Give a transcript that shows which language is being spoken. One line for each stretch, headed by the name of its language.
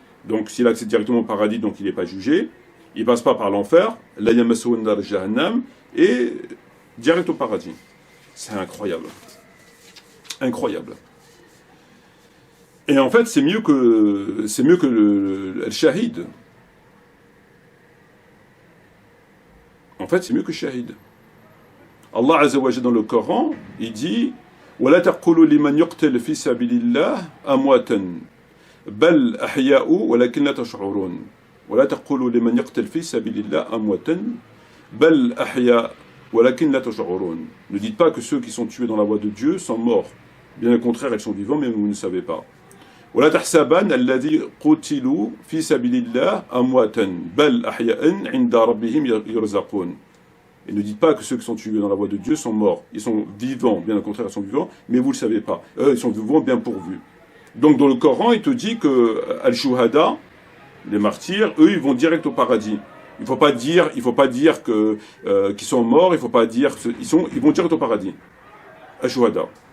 French: Donc s'il accède directement au paradis, donc il n'est pas jugé. Il passe pas par l'enfer,
Arabic: la yamassu nar jahannam,
French: et direct au paradis. C'est incroyable. Incroyable. Et en fait, c'est mieux que le shahid. En fait, c'est mieux que le shahid.
Arabic: Allah Azza wa Jalla
French: dans le Coran, il dit
Arabic: وَلَا تَقُولُوا لِمَنْ يُقْتَلْ فِي سَبِيلِ اللَّهِ أَمْوَاتًا بَلْ أَحْيَاءٌ وَلَكِنْ لَا تَشْعُرُونَ ولا تقولوا لمن يقتل في سبيل الله أمواتا بل أحياء ولكن لا تشعرون.
French: Ne dites pas que ceux qui sont tués dans la voie de Dieu sont morts. Bien au contraire, ils sont vivants, mais vous ne savez pas.
Arabic: ولا تحسبن الذي قتلوا في سبيل الله أمواتا بل أحياء عند ربهم يرزقون.
French: Et ne dites pas que ceux qui sont tués dans la voie de Dieu sont morts. Ils sont vivants, bien au contraire, ils sont vivants, mais vous ne le savez pas. Ils sont vivants bien pourvus. Donc dans le Coran, il te dit que Al-Shuhada, les martyrs, eux, ils vont direct au paradis. Il faut pas dire que qu'ils sont morts. Il faut pas dire ils vont direct au paradis. Ashuhada.